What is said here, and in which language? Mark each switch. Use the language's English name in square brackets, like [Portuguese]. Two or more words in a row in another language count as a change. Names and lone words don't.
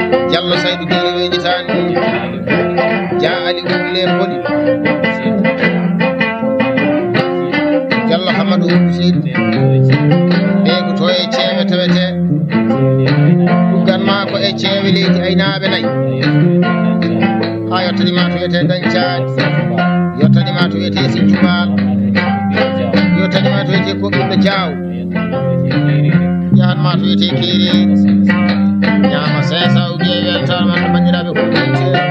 [Fula] Diallo Saydou Gueye weɗitani, Dia Ali Wulle Poli, Diallo Hamadou Oumou Seydi, ɓe ko to e ceewe tewete, ɗuggan ma ko e ceewe leydi aynaɓe nayyi. Ha yettanima to wiyete Dañcani, yettanima to wiyete Sinthioumal, yettanima to wiyete Koɓɓinɗo Diaw. Yahanma to wiyete Kiri, ñama [French] cinq cents ou bien [Fula] weltare man bandiraɓe ko wiyete.